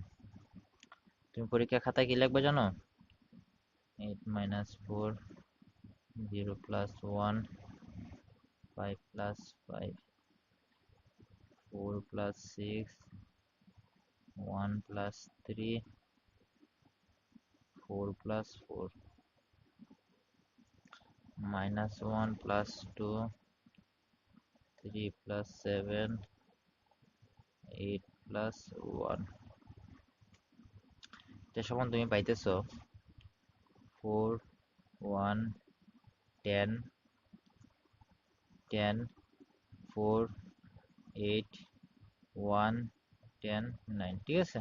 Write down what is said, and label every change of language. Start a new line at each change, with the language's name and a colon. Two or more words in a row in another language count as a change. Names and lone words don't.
Bangla: তুমি পরীক্ষা খাতায় কি লিখবে জানো?
English: 8 minus 4 0 plus 1 5 plus 5 4 plus 6 1 plus 3 4 plus 4 minus 1 plus 2 3 plus 7 8 plus 1।
Bangla: এটা সমান তুমি পাইতেছো 4 1 10 10 4 8 1 10 9, ঠিক আছে।